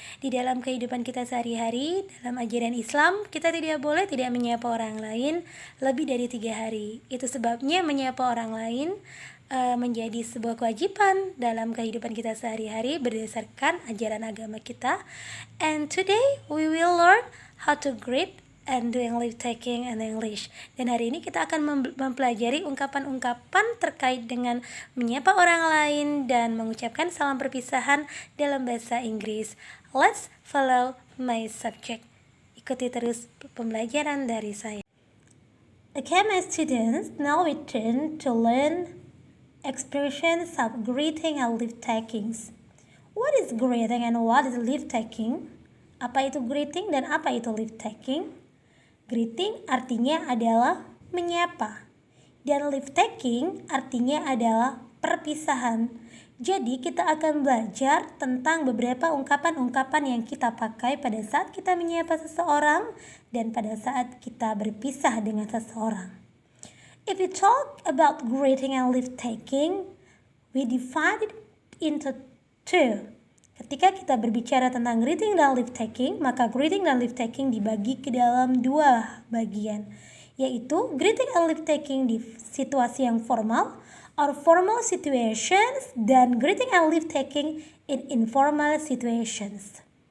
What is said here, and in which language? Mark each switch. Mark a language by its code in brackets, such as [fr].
[id] Di dalam kehidupan kita sehari-hari, dalam ajaran Islam, kita tidak boleh tidak menyapa orang lain lebih dari 3 hari. Itu sebabnya menyapa orang lain menjadi sebuah kewajiban dalam kehidupan kita sehari-hari berdasarkan ajaran agama kita. [en] And today we will learn how to greet and doing leave taking in English. [id] Dan hari ini kita akan mempelajari ungkapan-ungkapan terkait dengan menyapa orang lain dan mengucapkan salam perpisahan dalam bahasa Inggris. [en] Let's follow my subject. [id] Ikuti terus pembelajaran dari saya. [en] Okay, my students, now we turn to learn expressions of greeting and leave takings. What is greeting and what is leave taking? [id] Apa itu greeting dan apa itu leave taking? Greeting artinya adalah menyapa, dan leave taking artinya adalah perpisahan. Jadi kita akan belajar tentang beberapa ungkapan-ungkapan yang kita pakai pada saat kita menyapa seseorang dan pada saat kita berpisah dengan seseorang. [en] If we talk about greeting and leave taking, we divide it into two. [id] Ketika kita berbicara tentang greeting dan leave taking, maka greeting dan leave taking dibagi ke dalam 2 bagian, yaitu greeting and leave taking di situasi yang formal or formal situations, dan greeting and leave taking [en] in informal situations.